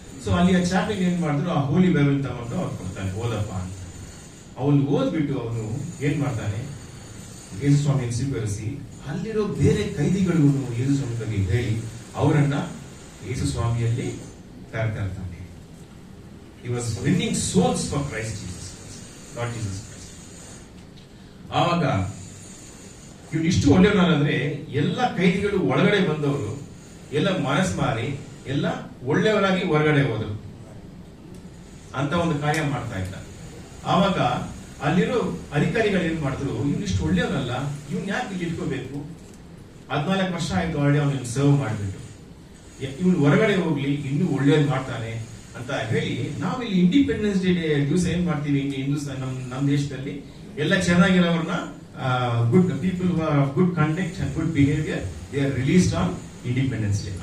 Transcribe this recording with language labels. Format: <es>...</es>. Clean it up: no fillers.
<kn>So ಅಲ್ಲಿ ಆ chopping ಏನ್ ಮಾಡಿದ್ರು, ಆ ಹೋಲಿ ಬೈಬಲ್ ತಗೊಂಡು ಅವ್ರು ಕೊಡ್ತಾನೆ, ಓದಪ್ಪ ಅಂತ. ಅವನು ಓದ್ಬಿಟ್ಟು ಅವನು ಏನ್ ಮಾಡ್ತಾನೆ, ಯೇಸು ಸ್ವಾಮಿಯನ್ನು ಸ್ವೀಕರಿಸಿ ಅಲ್ಲಿರೋ ಬೇರೆ ಕೈದಿಗಳಿಗೂ ಯೇಸು ಸ್ವಾಮಿ ಬಗ್ಗೆ ಹೇಳಿ ಅವರನ್ನ ಯೇಸು ಸ್ವಾಮಿಯಲ್ಲಿ ಕರ್ತಾ ಇರ್ತಾನೆ.</kn> <en>He was winning souls for Christ Jesus, not Jesus Christ.</en> <kn>ಆವಾಗ ಇವ್ನು ಇಷ್ಟು ಒಳ್ಳೆಯವನಾದ್ರೆ ಎಲ್ಲ ಕೈದಿಗಳು ಒಳಗಡೆ ಬಂದವರು ಎಲ್ಲ ಮನಸ್ಸು ಮಾರಿ ಎಲ್ಲ ಒಳ್ಳೆಯವರಾಗಿ ಹೊರಗಡೆ ಹೋದರು ಅಂತ ಒಂದು ಕಾರ್ಯ ಮಾಡ್ತಾ ಇದ್ದ. ಆವಾಗ ಅಲ್ಲಿರೋ ಅಧಿಕಾರಿಗಳು ಏನ್ ಮಾಡಿದ್ರು, ಇವ್ನು ಇಷ್ಟು ಒಳ್ಳೆಯವನಲ್ಲ, ಇವ್ನು ಯಾಕೆ ಇಲ್ಲಿ ಇಟ್ಕೋಬೇಕು, 14 ವರ್ಷ ಆಯ್ತು ಆಲ್ರೆಡಿ ಅವನನ್ನು ಸರ್ವ್ ಮಾಡಿಬಿಟ್ಟು, ಇವನು ಹೊರಗಡೆ ಹೋಗ್ಲಿ ಇನ್ನೂ ಒಳ್ಳೇದು ಮಾಡ್ತಾನೆ ಅಂತ ಹೇಳಿ ನಾವಿಲ್ಲಿ ಇಂಡಿಪೆಂಡೆನ್ಸ್ ಡೇ ದಿವಸ ಏನ್ ಮಾಡ್ತೀವಿ, ಹಿಂದೂಸ್ತಾನ್ ನಮ್ಮ ದೇಶದಲ್ಲಿ ಎಲ್ಲ ಚೆನ್ನಾಗಿರೋರ್ನ</kn> <en>Good people good conduct and good behaviour they are released on Independence Day.</en>